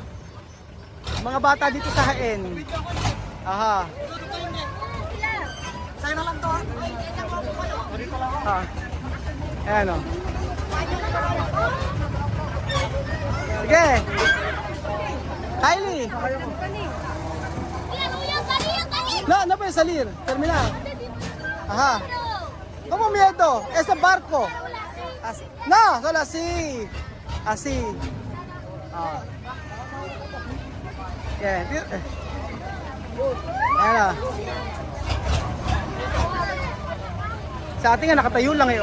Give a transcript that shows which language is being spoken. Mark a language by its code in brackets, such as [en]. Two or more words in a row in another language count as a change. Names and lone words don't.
[tl] Mga bata dito sa Haen. Aha. Sa'yo na lang to. Ah. Ayan o. Sige. Kylie. [es] No, no puede salir. Termina. Ajá. ¿Cómo miedo? Es el barco. Así. No, solo así. Así. [tl] Ah. Yan. Ayan na. Sa atin nga nakatayo lang eh.